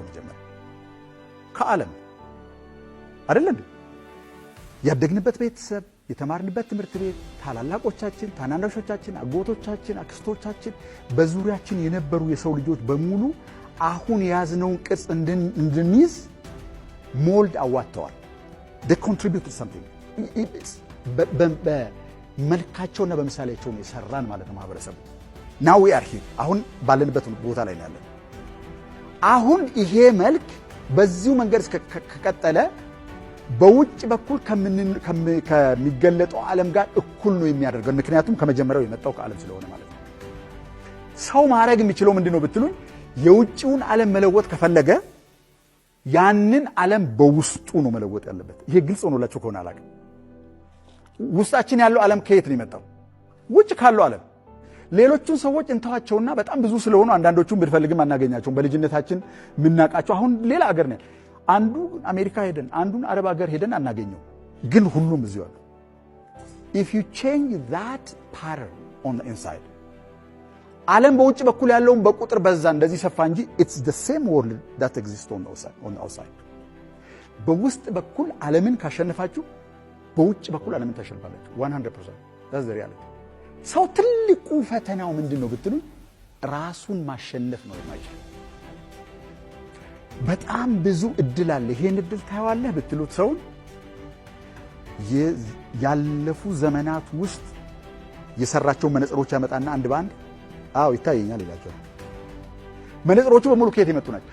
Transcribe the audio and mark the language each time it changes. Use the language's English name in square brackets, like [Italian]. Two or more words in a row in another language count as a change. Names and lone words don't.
[Amharic] መጀመሪያ ከዓለም አይደል እንዴ? ያደግንበት ቤተሰብ፣ የተማርንበት ትምህርት ቤት፣ ታላላቆቻችን፣ ታናናሾቻችን፣ አጎቶቻችን፣ አክስቶቻችን፣ በዙሪያችን የነበሩ የሰው ልጆች በሙሉ አሁን የያዝነውን ቅርጽ እንድንይዝ ሞልድ አዋጥተዋል። [English] they contributed something [Amharic] በመልካቸውና በምሳሌያቸው ነው የሰራን ማለት ነው ማህበረሰቡ። [English] now we are here [Amharic] አሁን ባለንበት ቦታ ላይ ያለን። አሁን ይሄ መልክ በዚሁ መንገድ ከቀጠለ በውጭ በኩል ከሚገለጠው ዓለም ጋር እኩል ነው የሚያደርገው። ምክንያቱም ከመጀመሪያው የመጣው ከዓለም ስለሆነ ማለት ነው። ሰው ማድረግ የሚችለው ምንድነው ብትሉኝ የውጭውን ዓለም መለወጥ ከፈለገ ያንን ዓለም በውስጡ ነው መለወጥ ያለበት። ይሄ ግልጽ ሆኖላችሁ ከሆነ አላውቅም። ውስጣችን ያለው ዓለም ከየት ነው የመጣው? ውጭ ካለው ዓለም። ሌሎቹን ሰዎች እንተዋቸውና በጣም ብዙ ስለሆኑ አንዳንዶቹን ብንፈልግም አናገኛቸውም። በልጅነታችን የምናውቃቸው አሁን ሌላ ሀገር ነው። አንዱ አሜሪካ ሄደን አንዱን አረብ ሀገር ሄደን አናገኘው፣ ግን ሁሉም እዚሁ አሉ። [English] if you change that pattern on the inside [Amharic] ዓለም በውጭ በኩል ያለውን በቁጥር በዛ እንደዚህ ሰፋ እንጂ [English] it's the same world that exists on the outside። [Amharic] በውስጥ በኩል ዓለምን ካሸነፋችሁ በውጭ በኩል ዓለምን ታሸንፋላችሁ 100%። [English] that's the reality። [Amharic] ሰው ትልቁ ፈተናው ምንድነው ብትሉ ራሱን ማሸነፍ ነው የማይችል። በጣም ብዙ እድል አለ። ይሄን እድል ታያዋለህ ብትሉት ሰው ያለፉ ዘመናት ውስጥ የሰራቸው መነጽሮች ያመጣና አንድ ባንድ ይታየኛል ይላቸው። መነጽሮቹ በሙሉ ከየት የመጡ ናቸው?